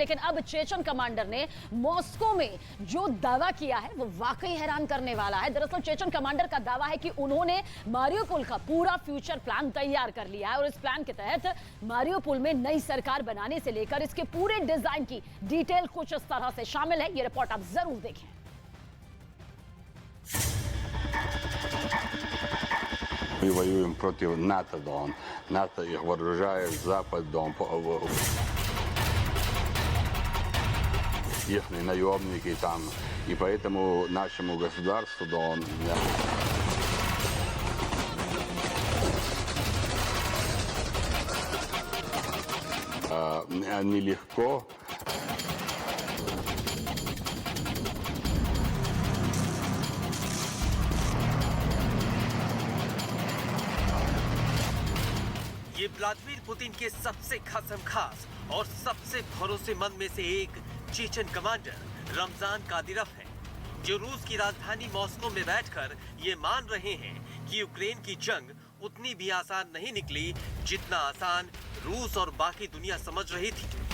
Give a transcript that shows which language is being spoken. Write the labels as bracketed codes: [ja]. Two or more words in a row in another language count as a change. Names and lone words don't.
[hi] लेकिन अब चेचन कमांडर ने मॉस्को में जो दावा किया है वो वाकई हैरान करने वाला है। दरअसल चेचन कमांडर का दावा है कि उन्होंने मारियोपोल का पूरा [en] future plan [hi] तैयार कर लिया है और इस प्लान के तहत मारियोपोल में नई सरकार बनाने से लेकर इसके पूरे डिजाइन की डिटेल कुछ इस तरह से शामिल है। ये रिपोर्ट आप जरूर देखें। [ru] Мы воюем против НАТО, Дон. НАТО их вооружает, Запад, Дон. Их наемники там. И поэтому нашему государству, Дон, нелегко. [hi] ये व्लादिमीर पुतिन के सबसे खास और सबसे भरोसेमंद में से एक चेचन कमांडर रमजान कादिरोव है, जो रूस की राजधानी मॉस्को में बैठकर ये मान रहे हैं कि यूक्रेन की जंग उतनी भी आसान नहीं निकली जितना आसान रूस और बाकी दुनिया समझ रही थी।